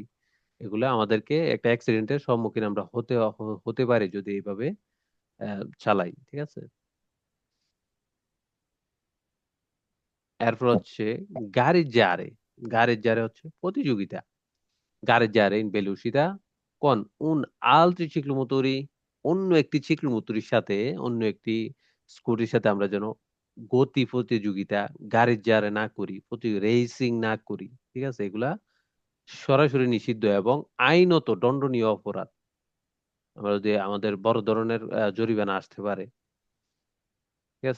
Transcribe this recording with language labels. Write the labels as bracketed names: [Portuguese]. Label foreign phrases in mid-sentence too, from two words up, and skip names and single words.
[Bangla] এগুলো আমাদেরকে একটা অ্যাক্সিডেন্টের সম্মুখীন আমরা হতে পারি যদি এইভাবে চালাই, ঠিক আছে? এরপর হচ্ছে গাড়ির গাড়ির হচ্ছে প্রতিযোগিতা। [Italian] গাড়ির in velocità con un altri ciclomotori, [Bangla] অন্য একটি চিক্লোমোটরের সাথে, অন্য একটি স্কুটির সাথে আমরা যেন গতি প্রতিযোগিতা গাড়ির না করি, রেসিং না করি, ঠিক আছে? এগুলা সরাসরি নিষিদ্ধ এবং আইনত দণ্ডনীয় অপরাধ। আমরা যদি আমাদের বড় ধরনের জরিমানা আসতে পারে, ঠিক আছে?